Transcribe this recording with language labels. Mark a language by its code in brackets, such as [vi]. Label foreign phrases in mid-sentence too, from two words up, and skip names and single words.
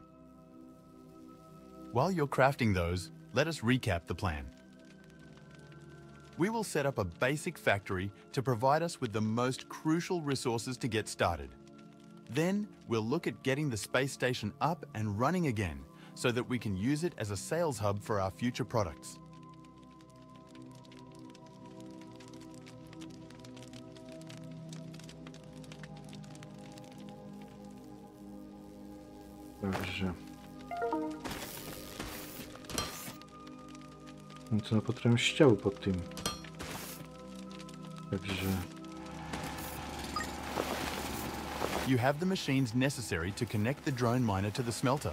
[en] While you're crafting those, let us recap the plan. We will set up a basic factory to provide us with the most crucial resources to get started. Then we'll look at getting the space station up and running again so that we can use it as a sales hub for our future products. [sk] Takže to potrebujem šťavu pod tým. Takže [en] you have the machines necessary to connect the drone miner to the smelter.